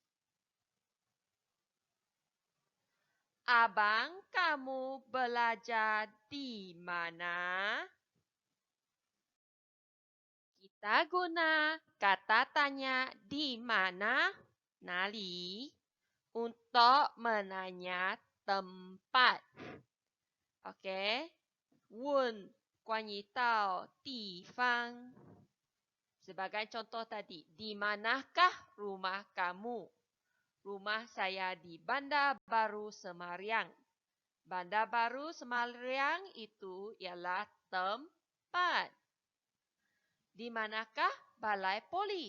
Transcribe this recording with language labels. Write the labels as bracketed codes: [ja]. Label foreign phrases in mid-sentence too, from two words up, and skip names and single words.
[ms] Abang kamu belajar di mana? Kita guna kata tanya di mana, nali, untuk menanya tempat. Okey. [zh] 问关于到地方. [ms] Sebagai contoh tadi, di manakah rumah kamu? Rumah saya di Bandar Baru Semariang. Bandar Baru Semariang itu ialah tempat. Di manakah balai polis?